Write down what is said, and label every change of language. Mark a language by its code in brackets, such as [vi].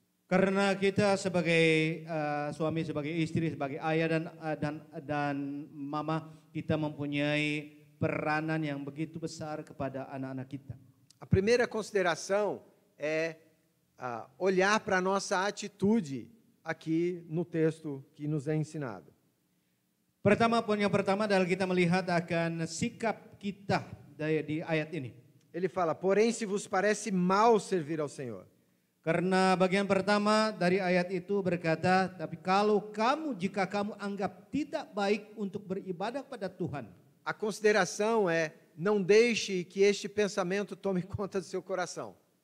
[id] Karena kita sebagai suami, sebagai istri, sebagai ayah dan mama, kita mempunyai peranan yang begitu besar kepada anak-anak kita. [pt] A primeira consideração é olhar para a nossa atitude aqui no texto que nos é ensinado. [id] Poin yang pertama adalah kita melihat akan sikap kita di ayat ini. [pt] Ele fala, porém se vos parece mal servir ao Senhor. [id] Karena bagian pertama dari ayat itu berkata, tapi jika kamu anggap tidak baik untuk beribadah pada Tuhan. [pt] A consideração é, não deixe que este pensamento tome conta do seu coração.